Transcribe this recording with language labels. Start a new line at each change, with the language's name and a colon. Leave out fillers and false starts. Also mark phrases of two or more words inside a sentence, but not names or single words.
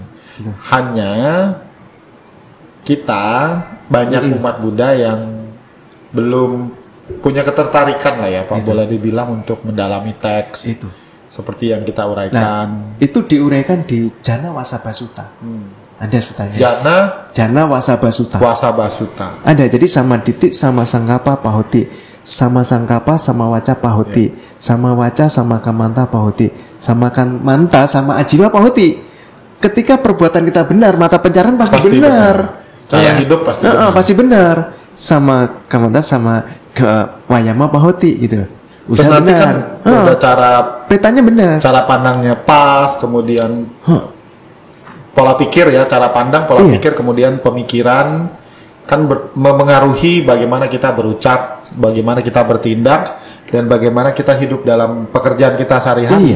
Indonesian: Hanya kita banyak umat Buddha yang belum punya ketertarikan lah ya, Pak, boleh dibilang untuk mendalami teks. Itu. Seperti yang kita uraikan. Nah, itu diuraikan di Jana Wasabha Sutta. Ada sutanya. Jana Wasabha Sutta. Wasabha Sutta. Ada, jadi
Pali: sama ditik sama sangkapa pahoti, sama sangkapa sama waca pahoti, sama waca sama kamanta pahoti, sama kamanta sama ajiwa pahoti.
Indonesian: Ketika perbuatan kita benar, mata pencarian pasti benar. Cara hidup pasti benar. Pasti benar.
Pali: Sama kamanta sama wayama pahoti
Indonesian: gitu. Terus nanti kan udah cara petanya benar. Cara pandangnya pas, kemudian pola pikir ya, cara pandang, pola pikir, kemudian pemikiran kan memengaruhi bagaimana kita berucap, bagaimana kita bertindak, dan bagaimana kita hidup dalam pekerjaan kita sehari-hari.